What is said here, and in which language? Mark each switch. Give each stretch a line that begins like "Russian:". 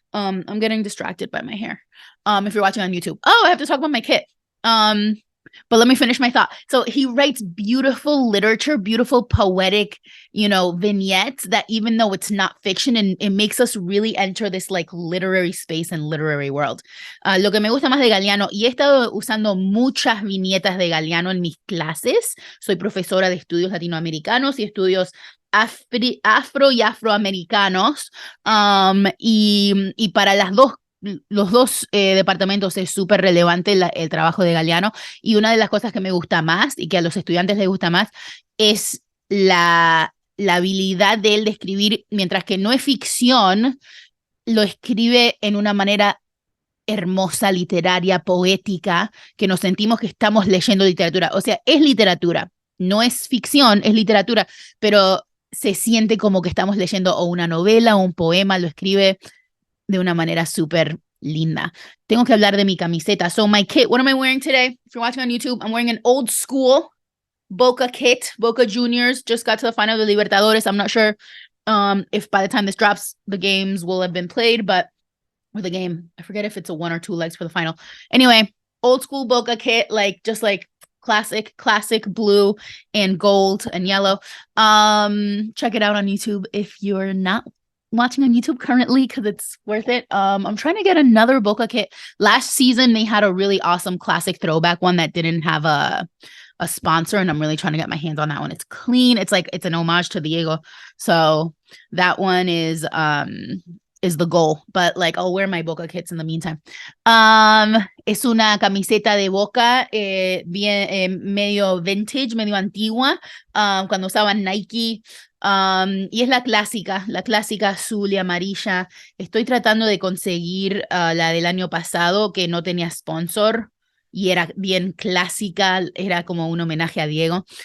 English: I'm getting distracted by my hair. If you're watching on YouTube. Oh, I have to talk about my kit. But let me finish my thought. So he writes beautiful literature, beautiful poetic, vignettes that even though it's not fiction, and it makes us really enter this like literary space and literary world.
Spanish: Lo que me gusta más de Galeano, y he estado usando muchas viñetas de Galeano en mis clases. Soy profesora de estudios latinoamericanos y estudios afro y afroamericanos. Y para los dos departamentos es súper relevante el trabajo de Galeano, y una de las cosas que me gusta más y que a los estudiantes les gusta más es la habilidad de él de escribir, mientras que no es ficción, lo escribe en una manera hermosa, literaria, poética, que nos sentimos que estamos leyendo literatura. O sea, es literatura, no es ficción, es literatura, pero se siente como que estamos leyendo o una novela o un poema, lo escribe de una manera súper linda. Tengo que hablar de mi camiseta.
English: So my kit, what am I wearing today? If you're watching on YouTube, I'm wearing an old school Boca kit. Boca Juniors just got to the final of the Libertadores. I'm not sure if by the time this drops, the games will have been played, or the game, I forget if it's a 1 or 2 legs for the final. Anyway, old school Boca kit, just like classic blue and gold and yellow. Check it out on YouTube if you're not watching on YouTube currently, because it's worth it. I'm trying to get another Boca kit. Last season they had a really awesome classic throwback one that didn't have a sponsor, and I'm really trying to get my hands on that one. It's clean. It's an homage to Diego. So that one is the goal, but I'll wear my Boca kits in the meantime.
Spanish: Es una camiseta de Boca, bien medio vintage, medio antigua, cuando usaban Nike. Y es la clásica azul y amarilla. Estoy tratando de conseguir la del año pasado, que no tenía sponsor y era bien clásica, era como un homenaje a Diego.